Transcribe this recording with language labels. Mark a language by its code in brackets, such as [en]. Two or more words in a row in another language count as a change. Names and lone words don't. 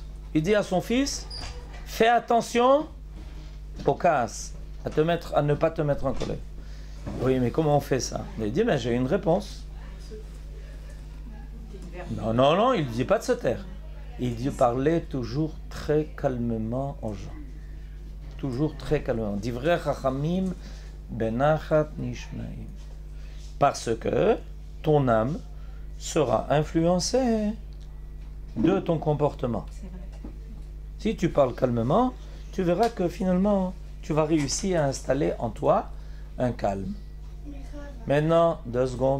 [fr] Il dit à son fils, fais attention au casse, à ne pas te mettre en colère. Oui, mais comment on fait ça? Il dit, mais j'ai une réponse. Non, il ne dit pas de se taire. Il dit parler toujours très calmement aux gens. Toujours très calmement. [he] דברי חכמים בנחת נשמעים. [fr] Parce que ton âme sera influencée de ton comportement. Si tu parles calmement, tu verras que finalement, tu vas réussir à installer en toi un calme. Maintenant, 2 secondes.